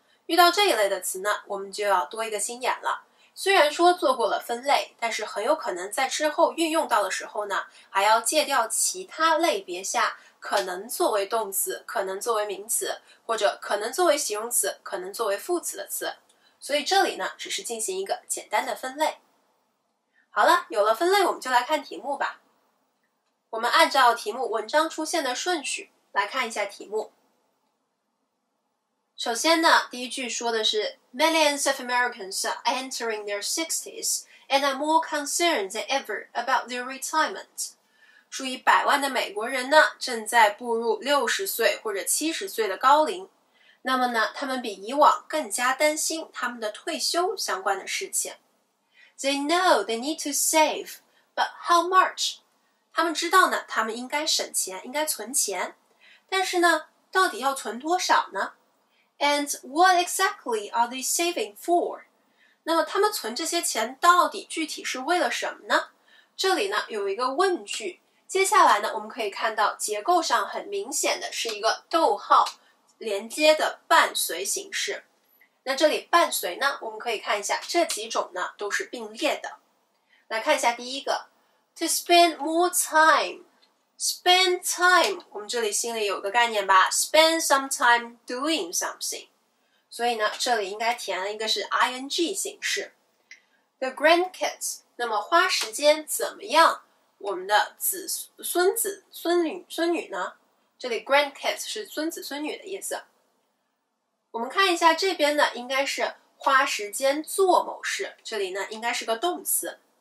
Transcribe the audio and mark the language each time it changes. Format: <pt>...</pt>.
<zh>遇到这一类的词呢，我们就要多一个心眼了。虽然说做过了分类，但是很有可能在之后运用到的时候呢，还要戒掉其他类别下可能作为动词、可能作为名词，或者可能作为形容词、可能作为副词的词。所以这里呢，只是进行一个简单的分类。好了，有了分类，我们就来看题目吧。我们按照题目文章出现的顺序来看一下题目。首先呢，第一句说的是</zh> <en>Millions of Americans are entering their 60s and are more concerned than ever about their retirement.</en> <zh>数以百万的美国人呢，正在步入60岁或者70岁的高龄。那么呢，他们比以往更加担心他们的退休相关的事情。</zh> <en>They know they need to save, but how much?</en> <zh>他们知道呢，他们应该省钱，应该存钱。但是呢，到底要存多少呢？</zh> <en>And what exactly are they saving for?</en> <zh>那么他们存这些钱到底具体是为了什么呢？这里呢有一个问句，接下来呢我们可以看到结构上很明显的是一个逗号连接的伴随形式。那这里伴随呢，我们可以看一下这几种呢都是并列的。来看一下第一个</zh> <en>To spend more time。</en> <zh>Spend time， 我们这里心里有个概念吧 ，</zh> <en>spend some time doing something。</en> <zh>所以呢，这里应该填了一个是 ing 形式。</zh> <en>The grandkids，</en> <zh>那么花时间怎么样？我们的孙子、孙女呢？这里 grandkids 是孙子孙女的意思。我们看一下这边呢，应该是花时间做某事，这里呢应该是个动词。</zh>